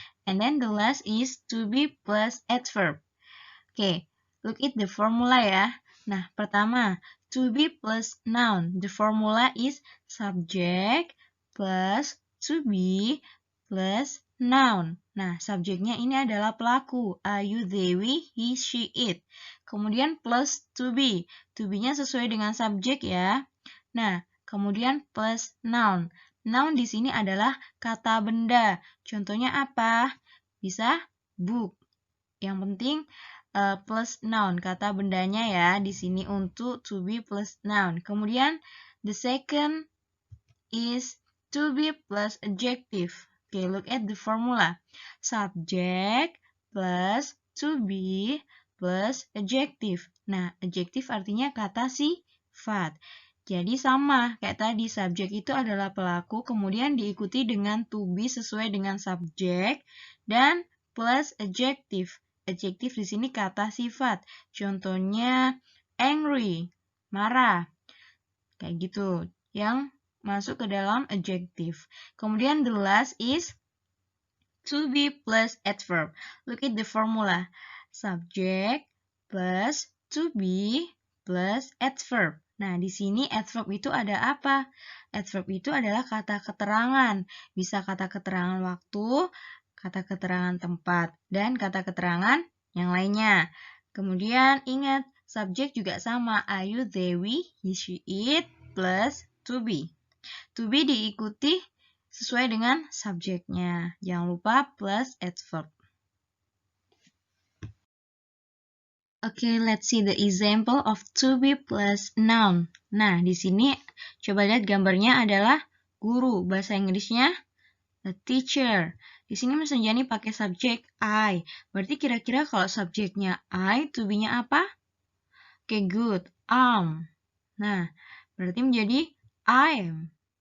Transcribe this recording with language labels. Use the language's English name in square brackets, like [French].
[English] And then the last is to be plus adverb. Oke, look at the formula ya. [Indonesian] Nah, pertama, [English] to be plus noun. The formula is subject plus to be plus noun. [Indonesian] Nah, subjeknya ini adalah pelaku. I, you, they, we, he, she, it. Kemudian plus to be. To be-nya sesuai dengan subjek ya. Nah, kemudian plus noun. Noun di sini adalah kata benda. Contohnya apa? Bisa book. Yang penting plus noun, kata bendanya ya. Di sini untuk to be plus noun. Kemudian [English] the second is to be plus adjective. Okay, look at the formula. Subject plus to be plus adjective. [Indonesian] Nah, adjective artinya kata sifat. Jadi sama, kayak tadi subjek itu adalah pelaku, kemudian diikuti dengan to be sesuai dengan subjek, dan plus adjective. Adjective di sini kata sifat. Contohnya angry, marah. Kayak gitu. Yang masuk ke dalam [English] adjective. [Indonesian] Kemudian [English] the last is to be plus adverb. Look at the formula. Subject plus to be plus adverb. [Indonesian] Nah, di sini adverb itu ada apa? Adverb itu adalah kata keterangan. Bisa kata keterangan waktu, kata keterangan tempat, dan kata keterangan yang lainnya. Kemudian ingat, subjek juga sama. [English] Are you, they, we, he, she, it, plus to be. [Indonesian] To be diikuti sesuai dengan subjeknya. Jangan lupa plus adverb. [English] Okay, let's see the example of to be plus noun. [Indonesian] Nah, di sini coba lihat gambarnya adalah guru. Bahasa Inggrisnya a teacher. Di sini Miss Renjani pakai subjek I. Berarti kira-kira kalau subjeknya I, to be-nya apa? [English] Okay, good. [Indonesian] Nah, berarti menjadi I am.